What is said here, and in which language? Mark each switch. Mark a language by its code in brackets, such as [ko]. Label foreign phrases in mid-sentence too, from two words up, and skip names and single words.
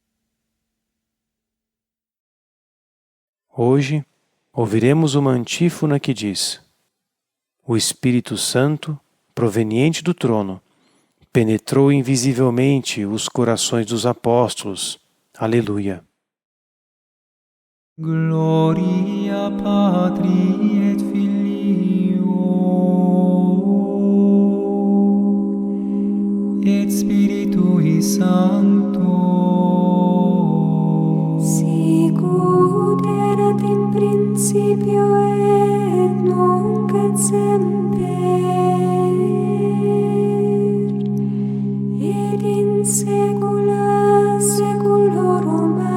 [pt] Hoje, ouviremos uma antífona que diz: O Espírito Santo, proveniente do trono, penetrou invisivelmente os corações dos apóstolos. Aleluia. [la] Gloria Patri et Filio et Spiritui Sancto, sicut erat in principio et nunc et semper et in saecula saeculorum.